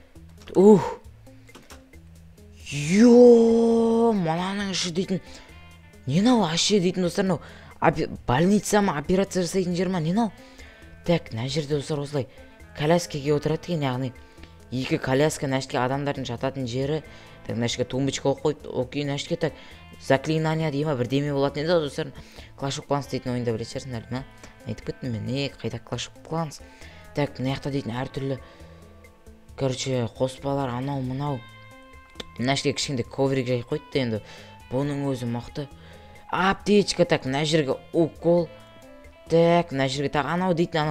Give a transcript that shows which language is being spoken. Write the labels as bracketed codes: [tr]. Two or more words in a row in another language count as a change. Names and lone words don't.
[kk] Мынаның іші дейтін, не мынау ашы дейтін достар, мынау больница ма, операция жасайтын жер ма, не мынау? Так, мына жерде достар осылай коляскаге отырады екен, яғни екі коляска мына жерге адамдардың жататын жері. Так, мына жерге тумбочка қойып қойыпты. Окей, мына жерге [ru] так заклинание [kk] дей ма бірдеме болатын еді достар. Clash of Clans дейтін ойында білетін шығарсыңдар ма? Айтып кеттім мен, қайда Clash of Clans. Так, мына жақта дейтін әртүрлі короче қоспалар анау мынау. Мына жерге кішкентай коврик жай қойыпты енді. Бұның өзі мықты. [ru] Аптечка, так, [kk] мына жерге укол. Так, мына жерге так анау дейтін анау.